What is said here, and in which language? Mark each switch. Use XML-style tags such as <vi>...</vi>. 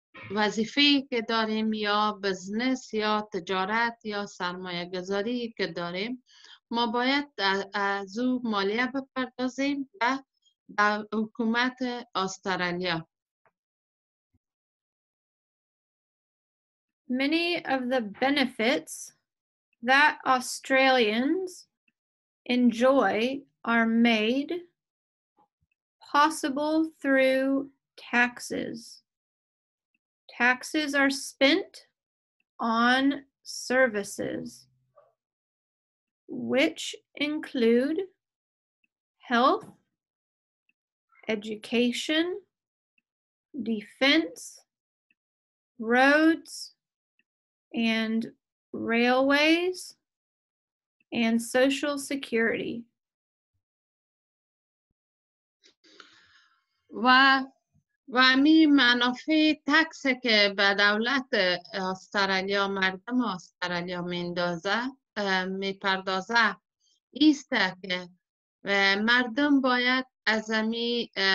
<fa>وظیفه‌ای که داریم یا بزنس یا تجارت یا سرمایه گذاری که داریم ما باید از او مالیه بپردازیم و به حکومت استرالیا.</fa> <en>Many of the benefits that Australians enjoy are made possible through taxes. Taxes are spent on services, which include health, education, defense, roads, and railways, and social security.</en> <fa>و امی منافع تکس که به دولت استرالیا مردم استرالیا میپردازه ایسته که مردم باید از امی</fa>